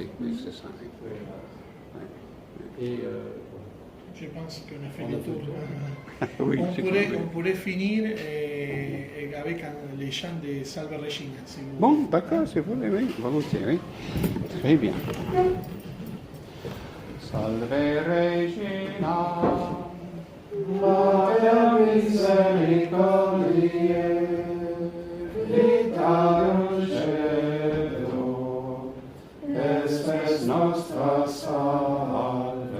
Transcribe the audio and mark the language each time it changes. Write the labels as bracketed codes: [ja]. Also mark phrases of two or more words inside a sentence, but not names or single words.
[fr] Oui, c'est ça. Oui. Et Je pense qu'on a fait le tour. Oui, On pourrait finir avec les chants de Salve Regina. Si vous... Bon, d'accord, si vous voulez, oui, volontiers, oui. Très bien. [la] Salve Regina, Mater misericordiae, vita dulcedo, espes nostra salve.